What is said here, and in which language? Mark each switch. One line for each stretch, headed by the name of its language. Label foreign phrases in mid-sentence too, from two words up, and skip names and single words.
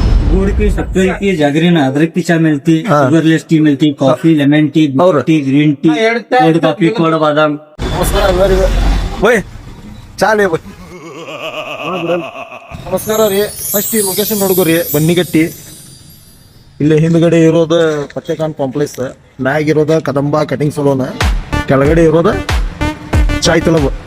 Hindi: गुड़ की शक्कर की जागरी ना अदरक की चाय मिलती,
English: sugarless tea
Hindi: मिलती,
English: coffee, lemon tea, tea, green tea, cold coffee, cold
Hindi: बादाम।
Kannada: ಬೈ ಚಾಲೆ ಬೈ ನಮಸ್ಕಾರ ರೀ. ಫಸ್ಟ್ ಈ ಲೊಕೇಶನ್ ನೋಡ್ಕೋರಿ, ಬನ್ನಿಗಟ್ಟಿ. ಇಲ್ಲಿ ಹಿಂದ್ಗಡೆ ಇರೋದ ಪಚ್ಚೆಕಾನ್ ಕಾಂಪ್ಲೆಕ್ಸ್, ಮ್ಯಾಗ ಇರೋದ ಕದಂಬ ಕಟಿಂಗ್ ಸಲೂನ್, ಕೆಳಗಡೆ ಇರೋದ ಚಾಯ್ ತಲಬ್.